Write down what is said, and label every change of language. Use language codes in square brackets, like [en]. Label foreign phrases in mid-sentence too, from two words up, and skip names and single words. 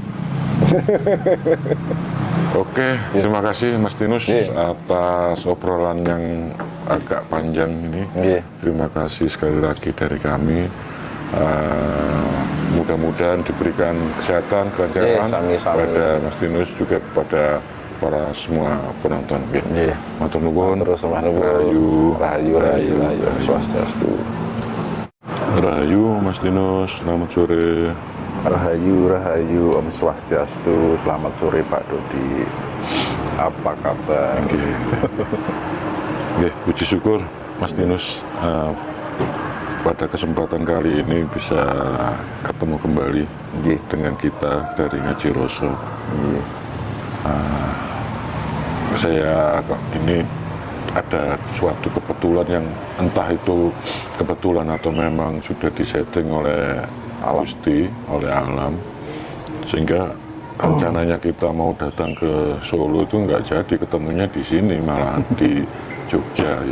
[id] Oke, terima kasih Mas Tinus atas obrolan yang agak panjang ini. Terima kasih sekali lagi dari kami. Mudah-mudahan diberikan kesehatan, kelancaran pada Mas Tinus, juga kepada para semua penonton. [jv] Matur nuwun. Rahayu Swastiastu. [id] Rahayu Mas Tinus, selamat sore. Rahayu Om Swastiastu, selamat sore Pak Dodi. Apa kabar? Puji syukur Mas Tinus pada kesempatan kali ini bisa ketemu kembali dengan kita dari Ngaji Roso. saya kok ini ada suatu kebetulan yang entah itu kebetulan atau memang sudah disetting oleh Gusti, oleh alam, sehingga rencananya kita mau datang ke Solo itu nggak jadi, ketemunya di sini malah di Jogja ya.